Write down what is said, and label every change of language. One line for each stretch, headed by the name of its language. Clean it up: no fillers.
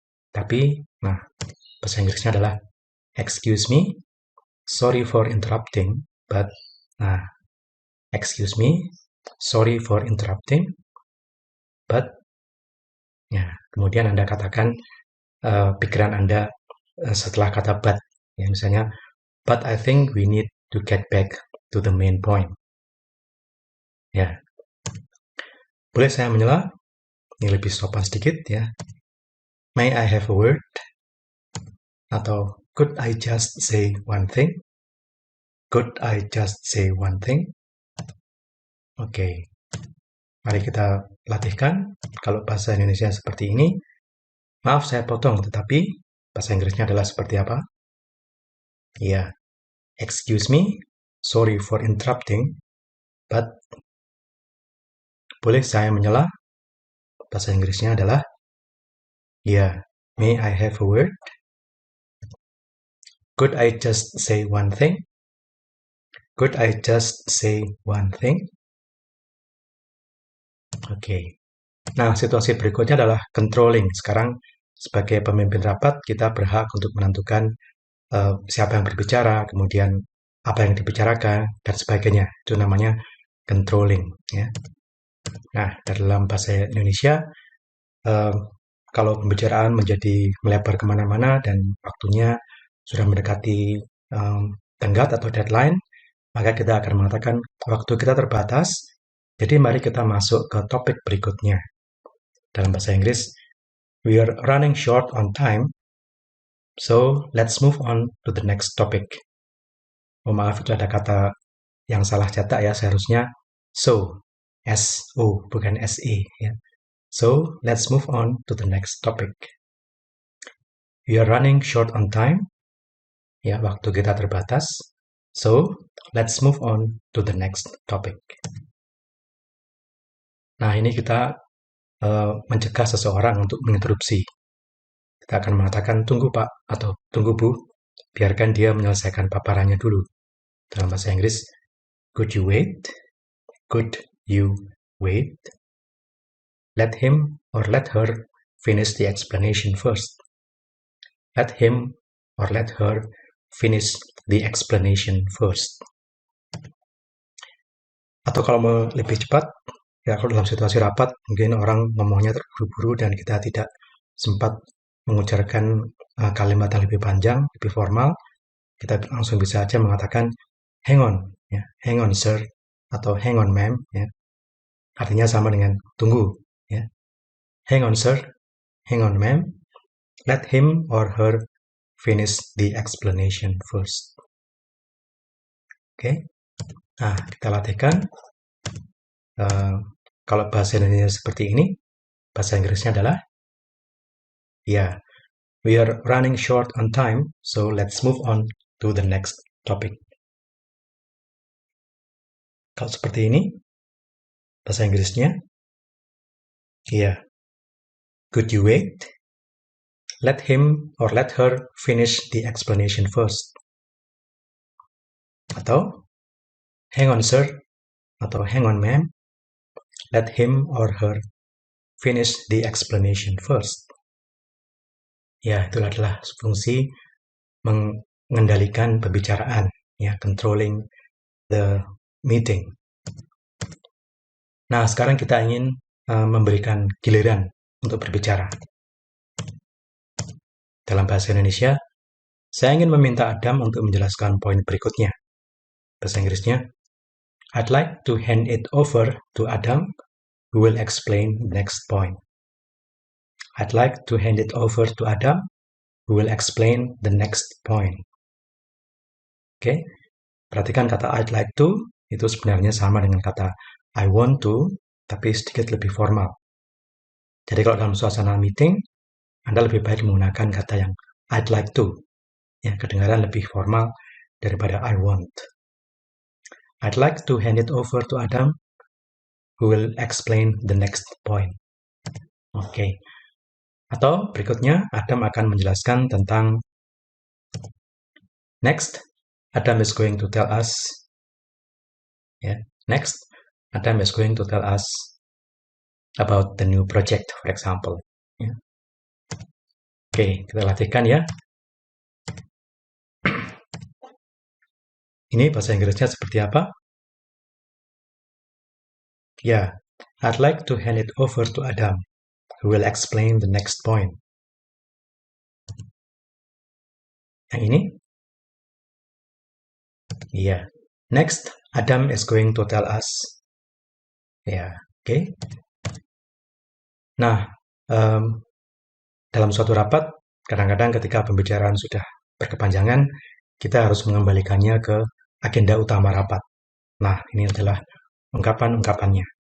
Indonesian: Tapi, nah, bahasa Inggrisnya adalah
English: excuse me, sorry for interrupting, but,
Indonesian: nah, excuse me, sorry for interrupting, but, ya, kemudian Anda katakan pikiran Anda setelah kata but, ya, misalnya,
English: but I think we need to get back to the main point.
Indonesian: Ya, boleh saya menyela? Ini lebih sopan sedikit ya.
English: May I have a word?
Indonesian: Atau
English: could I just say one thing? Could I just say one thing?
Indonesian: Oke. Mari kita latihkan. Kalau bahasa Indonesia seperti ini, maaf saya potong, tetapi bahasa Inggrisnya adalah seperti apa?
English: Ya, excuse me, sorry for interrupting, but
Indonesian: boleh saya menyela? Bahasa Inggrisnya adalah ya,
English: may I have a word? Could I just say one thing? Could I just say one thing? Oke.
Indonesian: Nah, situasi berikutnya adalah controlling. Sekarang sebagai pemimpin rapat, kita berhak untuk menentukan siapa yang berbicara, kemudian apa yang dibicarakan, dan sebagainya. Itu namanya controlling. Ya. Nah, dalam bahasa Indonesia, kalau pembicaraan menjadi melebar kemana-mana dan waktunya sudah mendekati tenggat atau deadline, maka kita akan mengatakan waktu kita terbatas, jadi mari kita masuk ke topik berikutnya. Dalam bahasa Inggris,
English: we are running short on time, so let's move on to the next topic.
Indonesian: Oh maaf, itu ada kata yang salah cetak ya, seharusnya so, S-O, bukan S-E. Ya.
English: So, let's move on to the next topic. We are running short on time.
Indonesian: Ya, waktu kita terbatas.
English: So, let's move on to the next topic.
Indonesian: Nah, ini kita mencegah seseorang untuk menginterupsi. Kita akan mengatakan, tunggu Pak, atau tunggu Bu, biarkan dia menyelesaikan paparannya dulu. Dalam bahasa Inggris,
English: could you wait? Could you wait? Let him or let her finish the explanation first. Let him or let her finish the explanation first.
Indonesian: Atau kalau mau lebih cepat, ya kalau dalam situasi rapat, mungkin orang ngomongnya terburu-buru dan kita tidak sempat mengucapkan kalimat yang lebih panjang, lebih formal, kita langsung bisa aja mengatakan
English: hang on,
Indonesian: ya,
English: hang on sir,
Indonesian: atau
English: hang on ma'am,
Indonesian: ya. Artinya sama dengan tunggu, ya.
English: Hang on sir, hang on ma'am, let him or her finish the explanation first.
Indonesian: Oke. Nah, kita latihkan. Kalau bahasa Indonesia seperti ini, bahasa Inggrisnya adalah ya,
English: we are running short on time, so let's move on to the next topic.
Indonesian: Kalau seperti ini, bahasa Inggrisnya, yeah.
English: Could you wait? Let him or let her finish the explanation first.
Indonesian: Atau,
English: hang on sir, atau hang on ma'am. Let him or her finish the explanation first.
Indonesian: Ya, itu adalah fungsi mengendalikan pembicaraan, ya,
English: controlling the meeting.
Indonesian: Nah, sekarang kita ingin memberikan giliran untuk berbicara. Dalam bahasa Indonesia, saya ingin meminta Adam untuk menjelaskan poin berikutnya. Bahasa Inggrisnya,
English: I'd like to hand it over to Adam, who will explain the next point. I'd like to hand it over to Adam, who will explain the next point.
Indonesian: Oke, perhatikan kata
English: I'd like to,
Indonesian: itu sebenarnya sama dengan kata
English: I want to,
Indonesian: tapi sedikit lebih formal. Jadi kalau dalam suasana meeting, Anda lebih baik menggunakan kata yang
English: I'd like to.
Indonesian: Ya, kedengaran lebih formal daripada
English: I want. I'd like to hand it over to Adam, who will explain the next point. Oke.
Indonesian: Atau berikutnya, Adam akan menjelaskan tentang
English: next, Adam is going to tell us. Ya, next, Adam is going to tell us about the new project, for example.
Indonesian: Ya. Oke, kita latihkan ya. Ini bahasa Inggrisnya seperti apa?
English: Ya, I'd like to hand it over to Adam, who will explain the next point.
Indonesian: Yang ini?
English: Ya, next, Adam is going to tell us.
Indonesian: Ya, oke. Nah, dalam suatu rapat, kadang-kadang ketika pembicaraan sudah berkepanjangan, kita harus mengembalikannya ke agenda utama rapat. Nah, ini adalah ungkapan-ungkapannya.